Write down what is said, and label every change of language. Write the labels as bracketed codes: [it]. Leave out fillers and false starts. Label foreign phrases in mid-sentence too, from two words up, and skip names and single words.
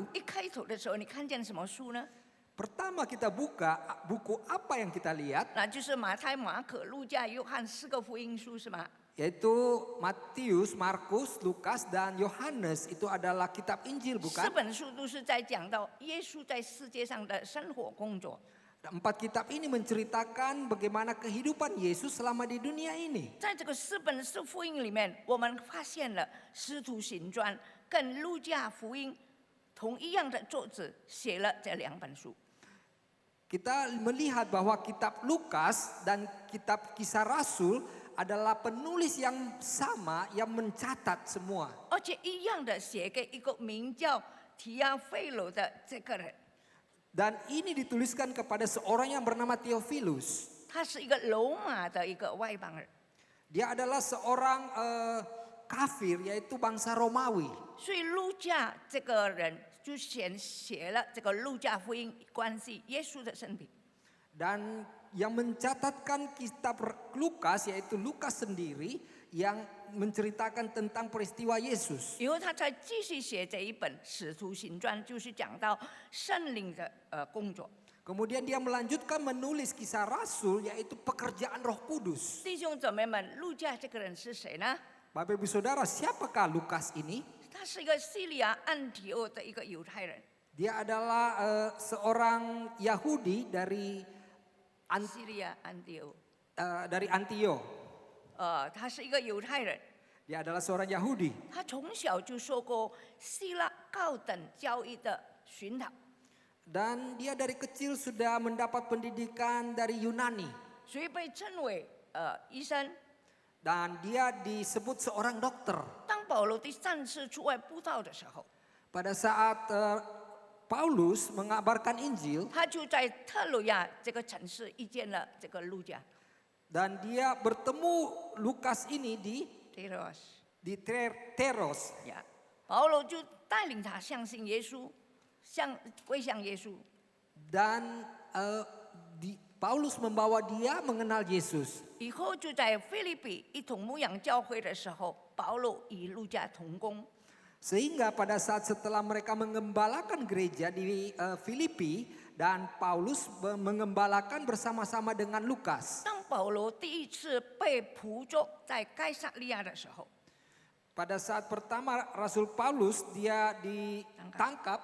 [zh] 一开头的时候，你看见什么书呢？ [id] pertama kita buka buku apa yang kita lihat? [zh] 那就是马太、马可、路加、约翰4个福音书，是吗？ [id] Yaitu Matius, Markus, Lukas, dan Yohanes. Itu adalah kitab Injil, 4 bukan? [zh] 本书都是在讲到耶稣在世界上的生活工作。 [id] Empat kitab ini menceritakan bagaimana kehidupan Yesus selama di dunia ini. [zh] 在这个4本是福音里面，我们发现了《使徒行传》跟路加福音同一样的作者写了这2本书。 [id] Kita melihat bahwa kitab Lukas dan kitab Kisah Rasul adalah penulis yang sama yang mencatat semua. [zh] 而且一样的写给一个名叫提亚菲罗的这个人， [id] Dan ini dituliskan kepada seorang yang bernama Theophilus. [zh] 他是一个罗马的一个外邦人， [id] Dia adalah seorang kafir, yaitu bangsa Romawi. [zh] 所以路加这个人就写了这个路加福音关系耶稣的生平。 [id] Dan yang mencatatkan kitab Lukas, yaitu Lukas sendiri, yang menceritakan tentang peristiwa Yesus. [zh] 以后他才继续写这一本《使徒行传》，就是讲到圣灵的工作。 [id] Kemudian dia melanjutkan menulis Kisah Rasul, yaitu pekerjaan Roh Kudus. [zh] 弟兄姊妹们，路加这个人是谁呢？ [id] Bapak Ibu Saudara, siapakah Lukas ini? [zh] 他是一个叙利亚安提欧的一个犹太人。 [id] Dia adalah seorang Yahudi dari [zh] 叙利亚安提欧， [id] Antio. [zh] 他是一个犹太人。 [id] Dia adalah seorang Yahudi. [zh] 他从小就受过希腊高等教育的熏陶， [id] Dan dia dari kecil sudah mendapat pendidikan dari Yunani. [zh] 所以被称为医生。 [id] Dan dia disebut seorang dokter. [zh] 当保罗第3次出外布道的时候， [id] Pada saat Paulus mengabarkan Injil, [zh] 他就在特鲁亚这个城市遇见了这个路加。 [id] dan dia bertemu Lukas ini di Teros. [zh] 呀，保罗就带领他相信耶稣，归向耶稣。 [id] Dan Paulus membawa dia mengenal Yesus. [zh] 以后就在腓立比一同牧养教会的时候，保罗与路加同工。 [id] Sehingga pada saat setelah mereka mengembalakan gereja di Filipi, dan Paulus mengembalakan bersama-sama dengan Lukas. [zh] 当保罗第1次被捕捉在该撒利亚的时候， [id] Pada saat pertama Rasul Paulus dia ditangkap,